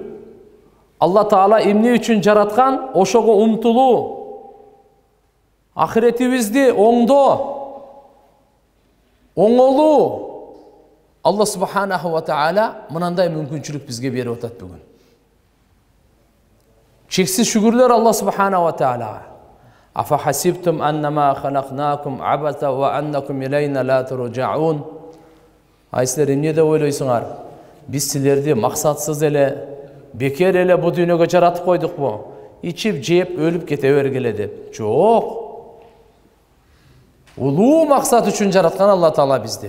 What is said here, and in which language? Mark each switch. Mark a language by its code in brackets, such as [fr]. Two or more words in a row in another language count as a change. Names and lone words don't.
[ky] Allah Taala эмне үчүн жараткан, ошого умтулуу. Ахиретибизди оңолуу. [ar] الله سبحانه وتعالى [ky] мынандай мүмкүнчүлүк бизге берип атат бүгүн. Чексиз шүгүрлөр [ar] الله سبحانه وتعالى. أفحسبتم أنما خلقناكم عبثا وأنكم إلينا لا ترجعون. [ky] Силер эмне деп ойлойсуңар? Биз силерди максатсыз эле, бекер эле бу дүйнөгө жаратып койдукпу? Ичип, жеп, өлүп кете бергиле деп. Жок. Улуу максат үчүн жараткан Allah Таала бизди.